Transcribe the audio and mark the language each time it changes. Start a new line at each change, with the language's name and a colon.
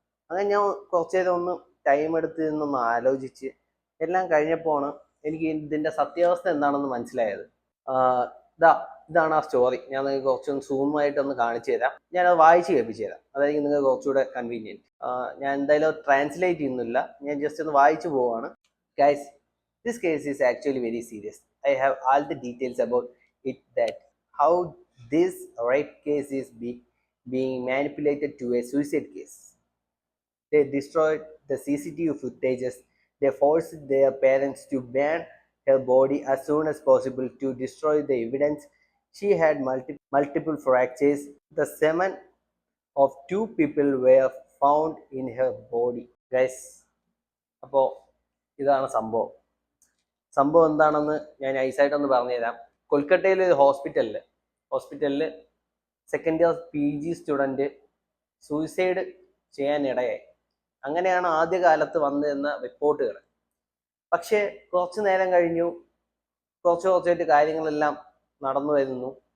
Malayalam: അങ്ങനെ ഞാൻ കുറച്ച് നേരം ഒന്ന് ടൈം എടുത്ത് നിന്നൊന്ന് ആലോചിച്ച് എല്ലാം കഴിഞ്ഞപ്പോഴാണ് എനിക്ക് ഇതിൻ്റെ സത്യാവസ്ഥ എന്താണെന്ന് മനസ്സിലായത്. ഇതാ ഇതാണ് ആ സ്റ്റോറി. ഞാൻ നിങ്ങൾക്ക് കുറച്ചൊന്ന് സൂമായിട്ടൊന്ന് കാണിച്ചു തരാം. ഞാനത് വായിച്ച് കേൾപ്പിച്ചു തരാം, അതായിരിക്കും നിങ്ങൾക്ക് കുറച്ചുകൂടെ കൺവീനിയൻറ്റ്. ഞാൻ എന്തായാലും ട്രാൻസ്ലേറ്റ് ചെയ്യുന്നില്ല, ഞാൻ ജസ്റ്റ് ഒന്ന് വായിച്ചു പോവാണ്.
English: Guys, this case is actually very serious. I have all the details about it, that how this rape case is being manipulated to a suicide case. They destroyed the CCTV footages. They forced their parents to burn her body as soon as possible to destroy the evidence. She had multiple fractures. The semen of 2 people were found in her body.
Malayalam: Guys, അപ്പോൾ ഇതാണ് സംഭവം എന്താണെന്ന് ഞാൻ ഐസായിട്ടൊന്ന് പറഞ്ഞുതരാം. കൊൽക്കത്തയിലെ ഒരു ഹോസ്പിറ്റലിൽ second year PG student suicide ചെയ്യാനിടയായി. അങ്ങനെയാണ് ആദ്യകാലത്ത് വന്നിരുന്ന റിപ്പോർട്ടുകൾ. പക്ഷേ കുറച്ച് നേരം കഴിഞ്ഞു, കുറച്ചായിട്ട് കാര്യങ്ങളെല്ലാം നടന്നു വരുന്നു.